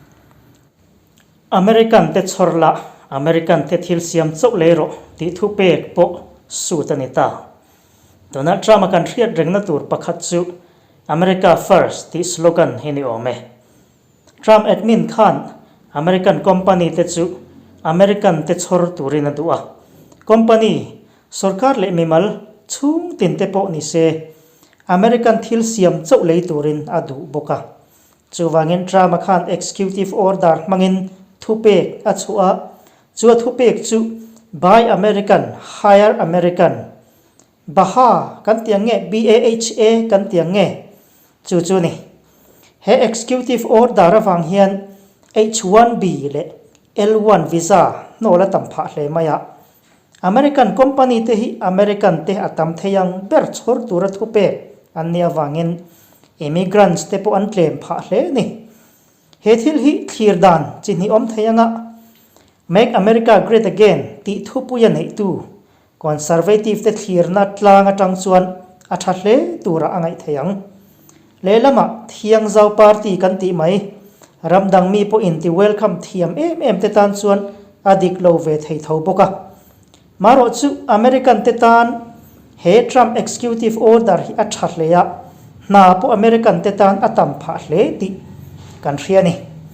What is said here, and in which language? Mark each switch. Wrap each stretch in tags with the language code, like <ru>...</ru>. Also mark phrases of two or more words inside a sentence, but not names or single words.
<lus>American te chorla American te thil siam chau leiro ti thu pek po su tanita Donald Trump kan hriat rengna tur pakhat chu</lus> <en>America first</en> <lus>ti slogan hini ome Trump admin khan American company te chu American te chor turin adua company sarkar le mimal chung tin te po ni se American thil siam chau lei turin adu boka chuwangin Trump khan</lus> <en>executive order</en> <lus>mangin thupek achua chua thupek chu</lus> <en>buy American hire American</en> <lus>baha kan tiang nge BAHA kan tiang nge chu ni he</lus> <en>executive order</en> <lus>awang hian H1B le L1 visa no la tampha hle maya American company te hi American te atam theyang ber chhor tura thupek ania wangin immigrants te po an claim pha hle ni he thil hi thir dan chin hi om theyanga</lus> <en>make America great again</en> <lus>ti thupu ya nei tu conservative te thir na tlang atang chuan a tha hle tura angai theyang lelama thiang zau party kan ti mai ramdang mi po in ti welcome thiam em te tan chuan adik lo ve thei tho boka maro chu American te tan he Trump</lus> <en>executive order</en> <lus>hi a tha hle ya na po American te tan atam pha hle ti kan hria ni</lus>